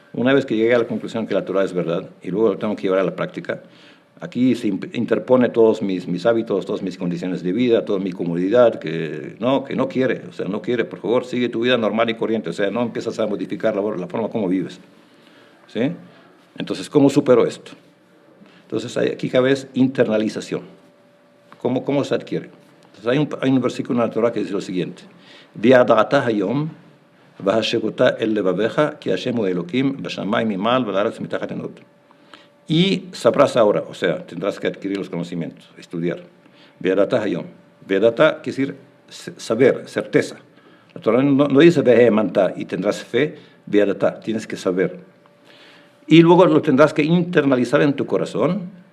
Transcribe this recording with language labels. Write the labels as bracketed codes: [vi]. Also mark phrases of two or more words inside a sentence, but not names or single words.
[es] Una vez que llegué a la conclusión que la Torah es verdad, y luego lo tengo que llevar a la práctica, aquí se interpone todos mis hábitos, todas mis condiciones de vida, toda mi comodidad, que no quiere. O sea, no quiere. Por favor, sigue tu vida normal y corriente. O sea, no empiezas a modificar la forma como vives. ¿Sí? Entonces, ¿cómo supero esto? Entonces, aquí cabe internalización. ¿Cómo se adquiere? Entonces, hay un versículo en la Torah que dice lo siguiente: [he] וידעת היום והשבת אל לבבך כי השם אלקים בשמים ממעל ועל הארץ מתחת אין עוד. [es] Y sabrás ahora, o sea, tendrás que adquirir los conocimientos, estudiar. [he] וידעת היום. [es] V'yada'ta quiere decir saber, certeza. La Torah no dice ve'emanta y tendrás fe, v'yada'ta, tienes que saber. Y luego lo tendrás que internalizar en tu corazón.